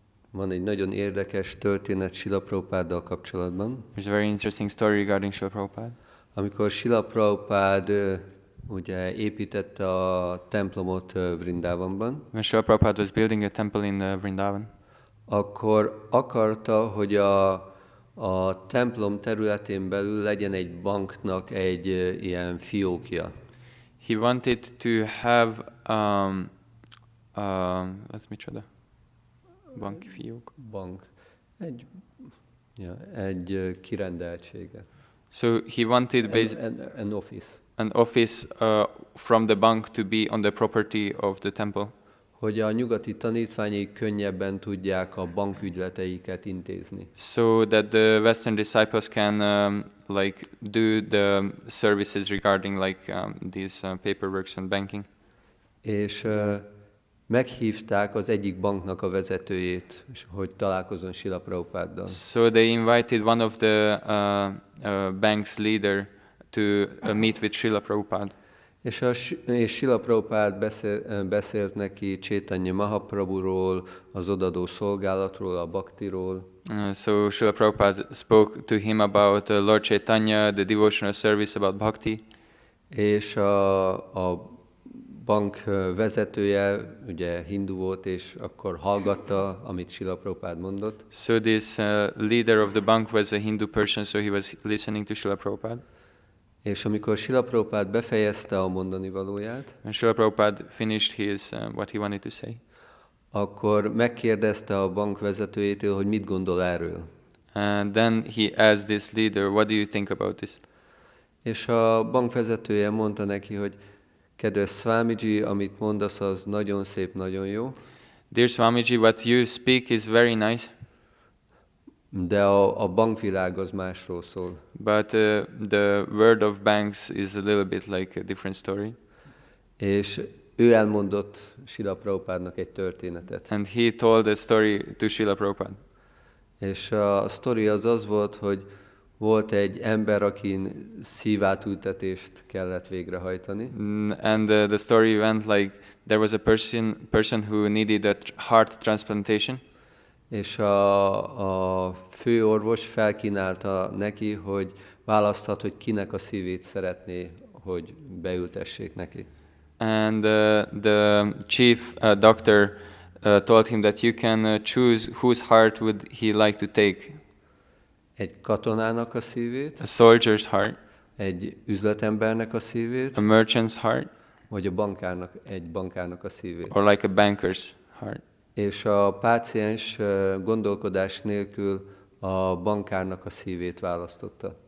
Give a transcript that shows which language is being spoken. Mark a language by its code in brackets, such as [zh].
[hu] Van egy nagyon érdekes történet Srila Prabhupáddal kapcsolatban. [en] There's a very interesting story regarding Srila Prabhupada. [hu] Amikor Srila Prabhupád ugye építette a templomot Vrindavanban, [en] When Srila Prabhupada was building a temple in Vrindavan, [hu] akkor akarta, hogy a templom területén belül legyen egy banknak egy ilyen fiókja. [en] he wanted to have what's [hu] micsoda? Banki fiók. [en] Bank. [hu] Egy kirendeltsége. [en] So he wanted An office. an office from the bank to be on the property of the temple, [hu] Hogy a nyugati tanítványai könnyebben tudják a bankügyleteiket intézni. [en] so that the Western disciples can do the services regarding these paperworks and banking. [hu] És meghívták az egyik banknak a vezetőjét, hogy találkozzon Srila Prabhupáddal. [en] So they invited one of the bank's leader to meet with Srila Prabhupada. [hu] És Srila Prabhupád beszélt neki Chaitanya Mahaprabhuról, az odadó szolgálatról, a bhaktiról. [en] So Srila Prabhupada spoke to him about Lord Chaitanya, the devotional service, about bhakti. [hu] És a bank vezetője ugye hindu volt, és akkor hallgatta, amit Srila Prabhupád mondott. [en] So this leader of the bank was a Hindu person, so he was listening to Srila Prabhupada. [hu] És amikor Srila Prabhupád befejezte a mondani valóját, [en] And Srila Prabhupada finished his what he wanted to say. [hu] akkor megkérdezte a bank vezetőjétől, hogy mit gondol erről. [en] And then he asked this leader, what do you think about this? [hu] És a bank vezetője mondta neki, hogy kedves Swamiji, amit mondasz, az nagyon szép, nagyon jó. [en] Dear Swamiji, what you speak is very nice, [hu] de a bankvilág az másról szól. [en] but the world of banks is a little bit like a different story. [hu] És ő elmondott Srila Prabhupádnak egy történetet. [en] And he told a story to Srila Prabhupada. [hu] És a sztori az volt, hogy volt egy ember, akin szívátültetést kellett végrehajtani. [en] And the story went like there was a person who needed a heart transplantation. [hu] És a főorvos felkínálta neki, hogy választhat, hogy kinek a szívét szeretné, hogy beültessék neki. [en] And the chief doctor told him that you can choose whose heart would he like to take. [hu] Egy katonának a szívét, [en] A soldier's heart, [hu] egy üzletembernek a szívét, [en] a merchant's heart, [hu] vagy egy bankárnak a szívét. [en] or like a banker's heart. És [hu] a páciens gondolkodás nélkül a bankárnak a szívét választotta.